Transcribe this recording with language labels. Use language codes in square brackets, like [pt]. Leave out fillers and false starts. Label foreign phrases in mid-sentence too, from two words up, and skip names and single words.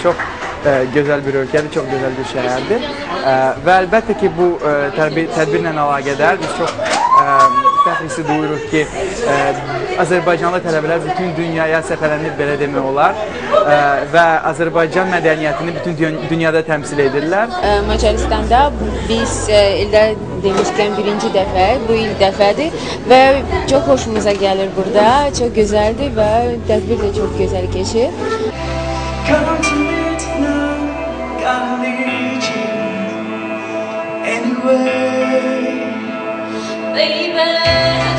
[az] Çox gözəl bir ölkədir, çox gözəl bir şəhərdir. Və əlbəttə ki, bu tədbirlə əlaqədar biz çox fəxr hissi duyuruq ki, Azərbaycanlı tələbələr bütün dünyaya səfərlənib, belə demək olar, və Azərbaycan mədəniyyətini bütün dünyada təmsil edirlər. Macaristanda biz ildə demişkən birinci dəfə, bu il dəfədir və çox xoşumuza gəlir burada, çox gözəldir və tədbir də çox gözəl keçir. [en] Come to me tonight, gotta need you anyway, baby.